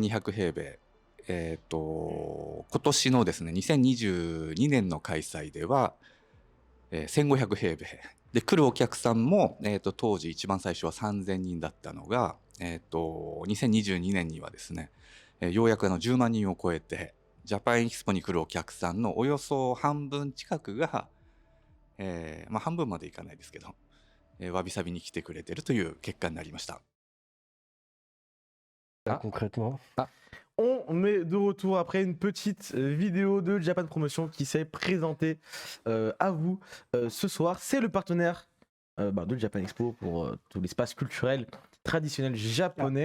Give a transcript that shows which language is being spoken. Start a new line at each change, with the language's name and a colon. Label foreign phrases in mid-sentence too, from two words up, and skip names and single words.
Japanese: 200 平米、今年のですね2022年の開催では、1500平米で来るお客さんも、当時一番最初は3000人だったのが、2022年にはですね、ようやく10万人を超えてジャパンエキスポに来るお客さんのおよそ半分近くが、半分までいかないですけど、わびさびに来てくれてるという結果になりました。
French: Concrètement. On est de retour après une petite vidéo de Japan Promotion qui s'est présentée à vous ce soir. C'est le partenaire de Japan Expo pour tout l'espace culturel traditionnel japonais.